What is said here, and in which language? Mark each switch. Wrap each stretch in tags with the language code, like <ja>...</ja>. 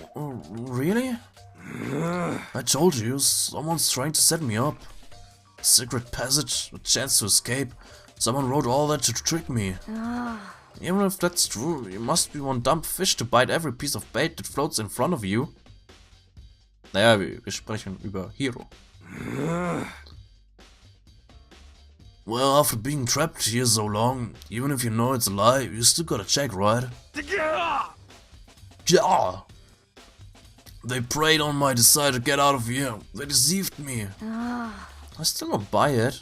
<en>Oh, really? I told you, someone's trying to set me up. A secret passage, a chance to escape. Someone wrote all that to trick me. Even if that's true, you must be one dumb fish to bite every piece of bait that floats in front of you.</en> <de>Naja, wir sprechen über Hiro.</de> <en>Well, after being trapped here so long, even if you know it's a lie, you still gotta check, right? Yeah! They preyed on my desire to get out of here. They deceived me. I still don't buy it.</en>